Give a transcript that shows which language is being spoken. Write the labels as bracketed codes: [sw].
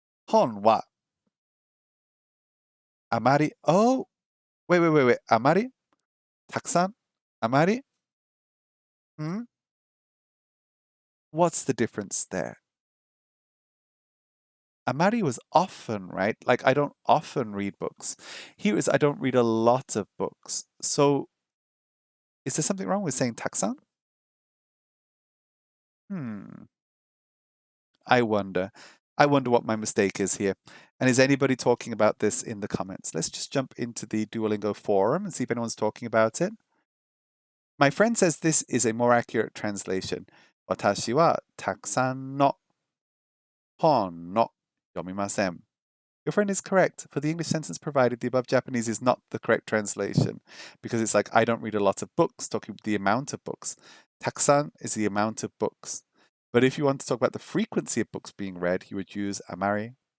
[ja] 本はあまりwait あまりたくさんあまり [en] What's the difference there? Amari was often, right? Like, I don't often read books. Here is I don't read a lot of books. So, is there something wrong with saying taksan? I wonder what my mistake is here. And is anybody talking about this in the comments? Let's just jump into the Duolingo forum and see if anyone's talking about it. My friend says this is a more accurate translation. [ja] 私はたくさんの本の読みません. [en] Your friend is correct. For the English sentence provided, the above Japanese is not the correct translation because it's like, I don't read a lot of books, talking about the amount of books. Takusan is the amount of books. But if you want to talk about the frequency of books being read, you would use amari.